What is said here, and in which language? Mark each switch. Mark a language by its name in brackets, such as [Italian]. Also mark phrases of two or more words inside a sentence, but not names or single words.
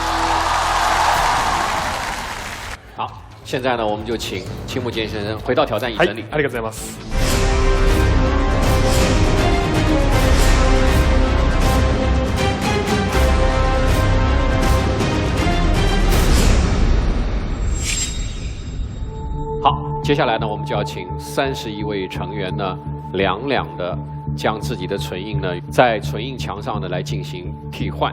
[Chinese] 好，现在呢，我们就请青木健先生回到挑战椅整理。 [Japanese] ありがとうございます。 [Chinese] 好，接下来呢，我们就要请31位成员呢，两两的将自己的唇印呢，在唇印墙上呢来进行替换。